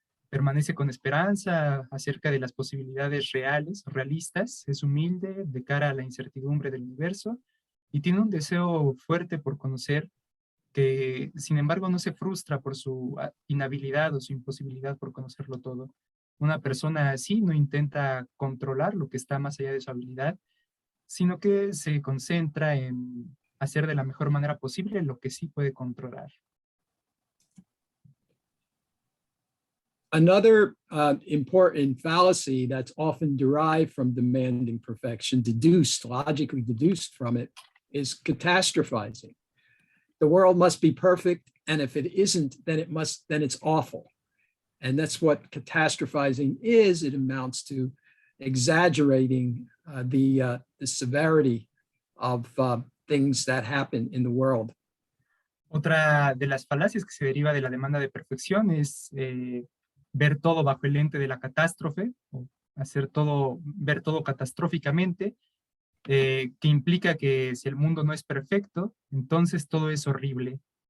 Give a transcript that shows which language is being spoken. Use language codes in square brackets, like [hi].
[es] Permanece con esperanza acerca de las posibilidades reales, realistas, es humilde de cara a la incertidumbre del universo y tiene un deseo fuerte por conocer que, sin embargo, no se frustra por su inhabilidad o su imposibilidad por conocerlo todo. Una persona así no intenta controlar lo que está más allá de su habilidad, sino que se concentra en hacer de la mejor manera posible lo que sí puede controlar. [en] Another important fallacy that's often derived from demanding perfection, logically deduced from it, is catastrophizing. The world must be perfect, and if it isn't, then it's awful. And that's what catastrophizing is. It amounts to exaggerating the severity of things that happen in the world. [es] Otra de las falacias que se deriva de la demanda de perfección es ver todo bajo el lente de la catástrofe, o ver todo catastróficamente, que implica que si el mundo no es perfecto, entonces todo es horrible.